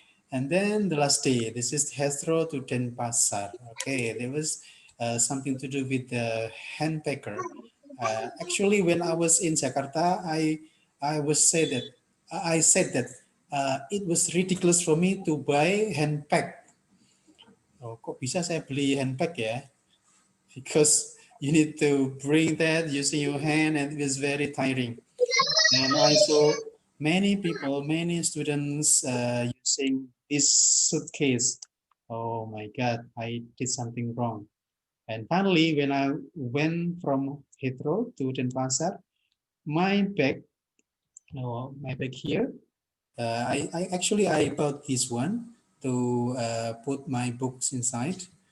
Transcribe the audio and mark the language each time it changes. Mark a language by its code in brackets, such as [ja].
[en] And then the last day, this is Heathrow to Denpasar. Okay, there was something to do with the Handpacker. Actually, when I was in Jakarta, I said that it was ridiculous for me to buy handbag. [id] Oh, kok bisa saya beli handbag ya? [en] Because you need to bring that using your hand, and it was very tiring. And I saw many people, many students using this suitcase. Oh my God, I did something wrong. And finally, when I went from Heathrow to Denpasar, my bag, no, my bag here, I actually I bought this one to put my books inside.